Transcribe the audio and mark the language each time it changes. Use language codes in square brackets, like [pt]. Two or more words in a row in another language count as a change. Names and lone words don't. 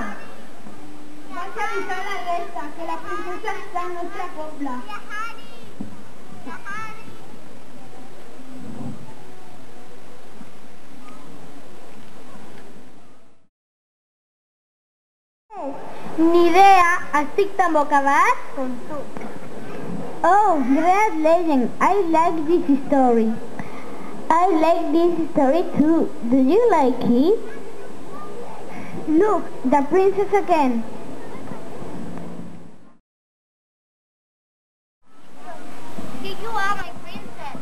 [ca] Vaig avisar la resta que la princesa està al nostre poble. Ni idea, estic tan bocabat com tu. [en] Oh, great legend. I like this story. I like this story too. Do you like it? Look, the princess again. Here you are, my princess.